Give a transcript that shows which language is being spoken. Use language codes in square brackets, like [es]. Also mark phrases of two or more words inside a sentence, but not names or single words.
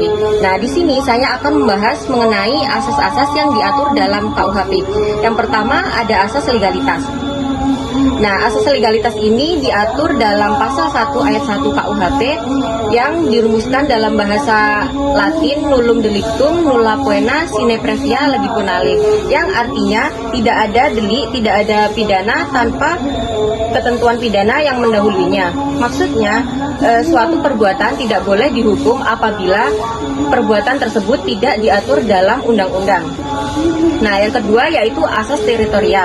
[id] Nah, di sini saya akan membahas mengenai asas-asas yang diatur dalam KUHP. Yang pertama ada asas legalitas. Nah, asas legalitas ini diatur dalam pasal 1 ayat 1 KUHP yang dirumuskan dalam bahasa Latin [la] nullum delictum nulla poena sine previa legi penale, [id] yang artinya tidak ada delik, tidak ada pidana tanpa ketentuan pidana yang mendahulunya. Maksudnya, suatu perbuatan tidak boleh dihukum apabila perbuatan tersebut tidak diatur dalam undang-undang. Nah, yang kedua yaitu asas teritorial.